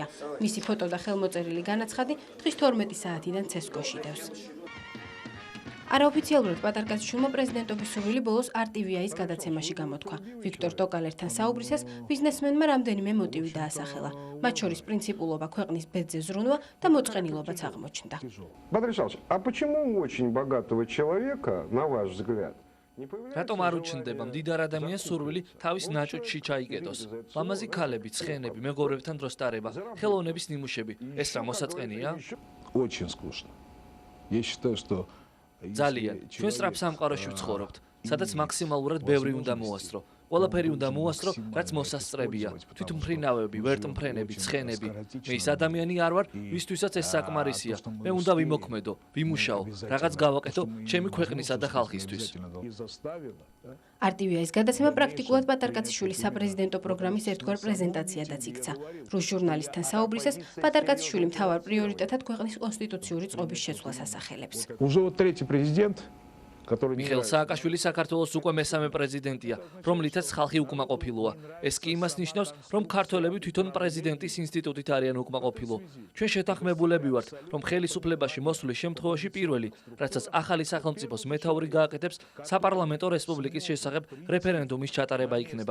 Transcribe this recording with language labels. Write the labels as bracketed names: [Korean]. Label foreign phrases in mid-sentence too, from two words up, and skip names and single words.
[Georgian] მისი ფოტო და ხელმოწერილი განაცხადი დღის 12 საათიდან ცესკოში დევს. არაოფიციალურად პატარკაციშვილმა პრეზიდენტობის სურვილი ბოლოს RTV-ის გადაცემაში გამოთქვა. ვიქტორ ტოკალერთან საუბრისას ბიზნესმენმა რამდენიმე მოტივი დაასახელა. მათ შორის პრინციპულობა, ქვეყნის ბედზე ზრუნვა და მოწყენილობაც აღმოჩნდა. [Russian] Бодрис Александрович, а почему у очень богатого человека, на ваш взгляд, [Georgian] რატომ არ უჩნდება მდიდარ ადამიანს სურვილი თავის ნაჭუჭში ჩაიგდოს? ლამაზი ქალები, ცხენები, მეგობრებთან დროს ტარება, ხელოვნების ნიმუშები, ეს რა მოსაწყენია? [Russian] Очень скучно. Я считаю, что [Georgian] ძალიან. ჩვენ სწრაფ სამყაროში ვცხოვრობთ, სადაც მაქსიმალურად ბევრი უნდა მოასწრო. ყველაფერი უნდა მოასწრო, რაც მოსასწრებია. თვითმფრინავები, ვერტმფრენები, ცხენები. მე ის ადამიანი არ ვარ, ვისთვისაც ეს საკმარისია. მე უნდა ვიმოქმედო, ვიმუშაო, რაღაც გავაკეთო ჩემი ქვეყნისა და ხალხისთვის. RTV-ის გადაცემა პრაქტიკულად პატარკაციშვილის საპრეზიდენტო პროგრამის ერთგვარ პრეზენტაციადაც იქცა. რუს ჟურნალისტთან საუბრისას პატარკაციშვილი მთავარ პრიორიტეტად ქვეყნის კონსტიტუციური წყობის შეცვლას ასახელებს. [Russian] Уже вот третий президент, [Georgian] მიხეილ სააკაშვილი საქართველოს უკვე მესამე პრეზიდენტია, რომლითაც ხალხი უკმაყოფილოა. ეს კი იმას ნიშნავს, რომ ქართველები თვითონ პრეზიდენტის ინსტიტუტით არიან უკმაყოფილო. ჩვენ შეთანხმებულები ვართ, რომ ხელისუფლებაში მოსვლის შემთხვევაში პირველი, რასაც ახალი სახელმწიფოს მეთაური გააკეთებს, საპარლამენტო რესპუბლიკის შესახებ რეფერენდუმის ჩატარება იქნება.